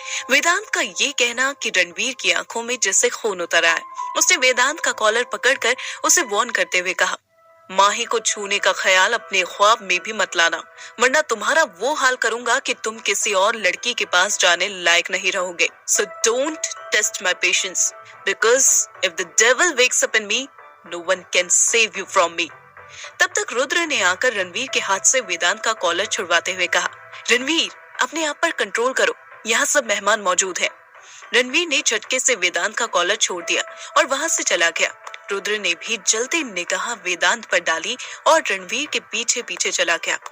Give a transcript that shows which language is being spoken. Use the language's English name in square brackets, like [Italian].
[Hindi] वेदांत का ये कहना कि रणवीर की आंखों में जैसे खून उतर आया। उसने वेदांत का कॉलर पकड़कर उसे वार्न करते हुए कहा, माही को छूने का ख्याल अपने ख्वाब में भी मत लाना, वरना तुम्हारा वो हाल करूंगा कि तुम किसी और लड़की के पास जाने लायक नहीं रहोगे। [English] So don't test my patience, because if the devil wakes up in me, no one can save you from me. [Hindi] तब तक रुद्र ने आकर रणवीर के हाथ से वेदांत का कॉलर छुड़वाते हुए कहा, रणवीर अपने आप पर कंट्रोल करो, यहाँ सब मेहमान मौजूद हैं। रणवीर ने झटके से वेदांत का कॉलर छोड़ दिया और वहां से चला गया। रुद्र ने भी जलती निगाह वेदांत पर डाली और रणवीर के पीछे पीछे चला गया।